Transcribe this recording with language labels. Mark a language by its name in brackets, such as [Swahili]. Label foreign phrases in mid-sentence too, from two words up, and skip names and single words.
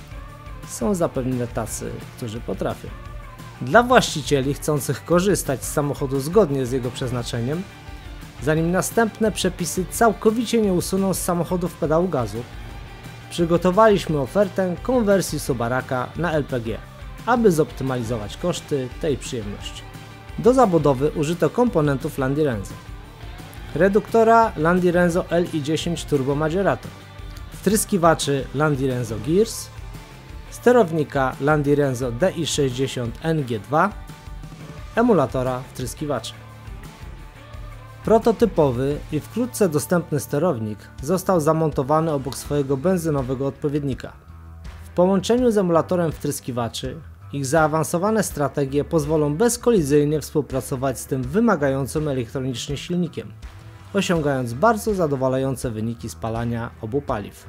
[Polish] Są zapewne tacy, którzy potrafią. Dla właścicieli chcących korzystać z samochodu zgodnie z jego przeznaczeniem, zanim następne przepisy całkowicie nie usuną z samochodów pedału gazu, przygotowaliśmy ofertę konwersji Subaraka na LPG, aby zoptymalizować koszty tej przyjemności. Do zabudowy użyto komponentów Landi Renzo. Reduktora Landi Renzo Li10 Turbo Maggiorato, wtryskiwaczy Landi Renzo Gears, sterownika Landi Renzo DI60 NG2, emulatora wtryskiwaczy. Prototypowy i wkrótce dostępny sterownik został zamontowany obok swojego benzynowego odpowiednika. W połączeniu z emulatorem wtryskiwaczy ich zaawansowane strategie pozwolą bezkolizyjnie współpracować z tym wymagającym elektronicznie silnikiem, osiągając bardzo zadowalające wyniki spalania obu paliw.